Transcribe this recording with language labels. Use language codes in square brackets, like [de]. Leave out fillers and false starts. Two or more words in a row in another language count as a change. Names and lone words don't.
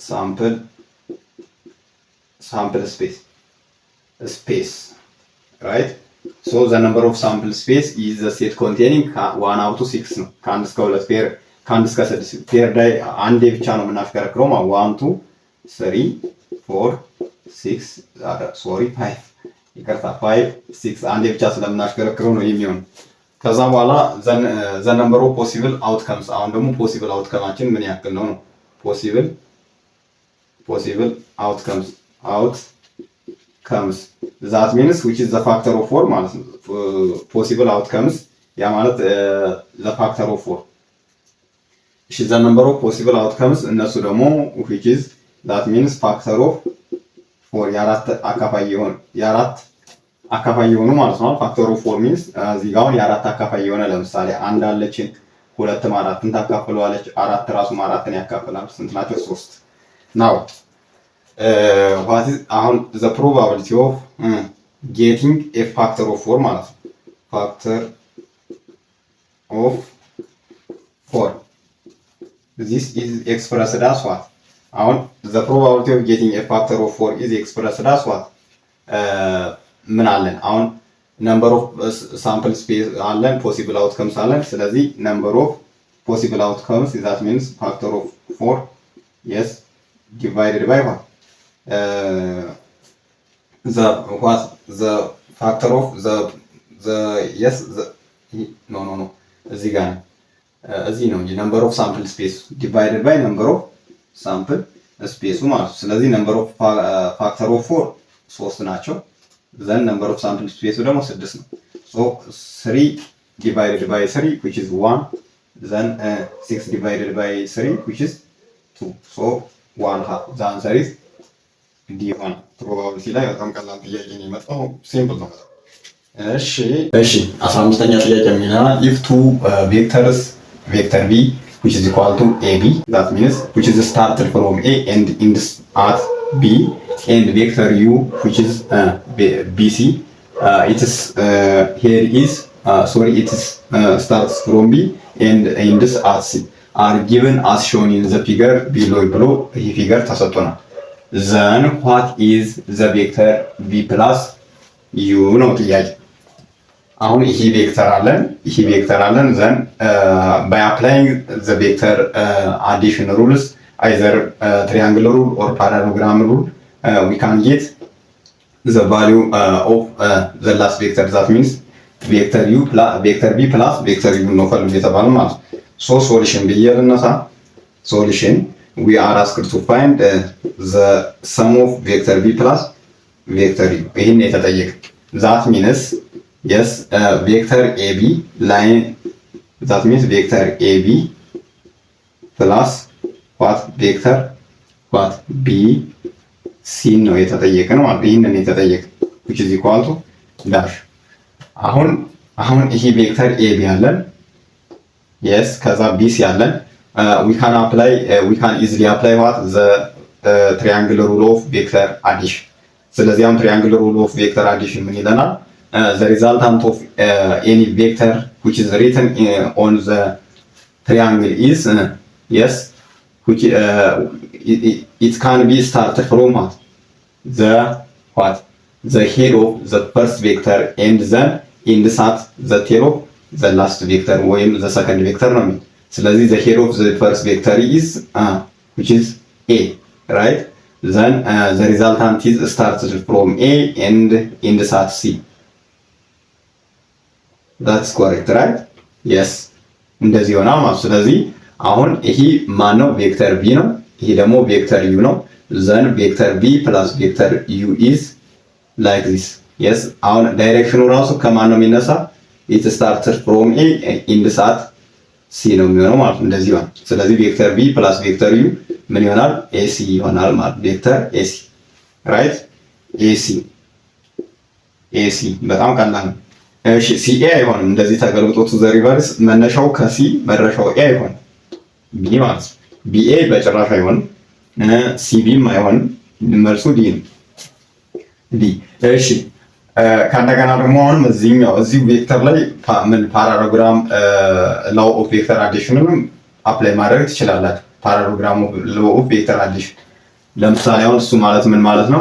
[en] sample space right so the number of sample space is the set containing 1 up to 6 [am] ነው። ከ1 እስከ 2 ፔር ከ1 እስከ 6 ፔር ላይ አንዴ ብቻ ነው የምናሽከረክረው ማለት 1 2 3 4 6 ሶሪ 5 ይቅርታ 5 6 አንዴ ብቻ ስለምናሽከረክረው ነው የሚሆን። ከዛ በኋላ [en] the number of possible outcomes [am] አሁን ደግሞ ፖሲብል አውትከማችን ምን ያክል ነው ነው [en] possible outcomes that means which is the factor of 4 [am] ማለት ነው። [en] possible outcomes [am] ያ ማለት [en] the factor of 4 እሺ the number of possible outcomes [am] እነሱ ደግሞ [en] which is that means factor of 4 የአራት [am] አካፋይ የሆኑ ማለት ነው። [en] factor of 4 means [am] እዚህ ጋር አሁን የአራት አካፋይ የሆነ ለምሳሌ አንድ አለችን ሁለትም አራትን ታካፍለዋለች። አራት ራሱም አራትን ያካፍላል። ስንት ናቸው? [en] 3 ናው what is አሁን the probability of getting a factor of 4 [am] ማለት ነው። [en] factor of 4 this is expressed as what አሁን the probability of getting a factor of 4 is expressed as what [am] ምን አለን አሁን [en] number of sample space አለን possible outcomes አለን። ስለዚህ number of possible outcomes that means factor of 4 yes divided by what the factor of the yes the no [am] እዚህ ጋር እዚህ ነው እንጂ [en] number of sample space divided by number of sample space [am] ማለት ነው። ስለዚህ [en] number of factor of 4 3 ናቸው። then number of sample space [am] ደግሞ 6 ነው። [en] ሶ 3 divided by 3 which is 1, then 6 divided by 3 which is 2. so 1/2 the answer is D1። [am] ፕሮባቢሊቲ ላይ በጣም ቀላል ጥያቄ ነው የመጣው፣ ሲምፕል ነው። እሺ 15ኛ ጥያቄ የሚሆነው [en] if two vectors vector b which is equal to ab, that means which is started from a and ends at b, and vector u which is bc, it is here is it is starts from b and ends at c, are given as shown in the figure below [am] ብሎ ይሄ ፊገር ተሰጥቶናል። [en] then what is the vector b plus u [am] ነው ጥያቄ። አሁን ይሄ ቬክተር አለን [en] then by applying the vector addition rules, either triangle rule or parallelogram rule, we can get the value of the last vector, that means vector u plus vector b plus vector u [am] ነው ፈልጉ የተባለ ማለት ነው። [en] so solution ብየልነሳ solution we are asked to find the sum of vector b plus vector u [am] ይሄን የተጠየቀ [en] that means yes vector ab line, that means vector ab plus what vector what b c [am] ነው የተጠየቀ ነው ማለት ይሄንን የተጠየቀ [en] which is equal to dash። [am] አሁን ይሄ ቬክተር [en] ab ያለን yes [am] ከዛ bc ያለን [en] we can easily apply what the triangular rule of vector addition። [am] ስለዚህ አሁን [en] triangular rule of vector addition [am] ምን ይለናል? [en] The resultant of any vector which is written on the triangle is yes which it can be started from the head of the first vector and then ends at the tail of the last vector ወይም the second vector [am] ነው የሚል። ስለዚህ [en] the head of the first vector is which is a, right? then the resultant is started from a and ends at c. that's correct, right? yes [am] እንደዚህ ይሆናል ማለት። ስለዚህ አሁን ይሄ ማን ነው? ቬክተር b ነው። ይሄ ደግሞ ቬክተር u ነው። [en] then vector b plus vector u is like this. [am] yes አሁን ዳይሬክሽኑ ራሱ ከማን ነው የሚነሳ? [en] it started from a ends at c [am] ነው የሚሆነው ማለት እንደዚህ ይሆናል። ስለዚህ ቬክተር b [en] plus vector u [am] ምን ይሆናል? ac ይሆናል ማለት ቬክተር ac፣ right? ac በጣም ቀላል ነው። እሺ ca አይሆንም እንደዚህ ተገልብጦት [en] the reverse [am] መነሻው ከc መድረሻው a አይሆንም b ማለት ነው። ba በጭራሽ አይሆንም፣ cbም አይሆንም፣ መልሱ d ነው። d እሺ ከእንደገና ደግሞ አሁንም እዚሁ ቬክተር ላይ ምን [en] parallelogram law of vector addition apply [am] ማድረግ ትችላላችሁ። [en] parallelogram law of vector addition [am] ለምሳሌ አሁን እሱ ማለት ምን ማለት ነው?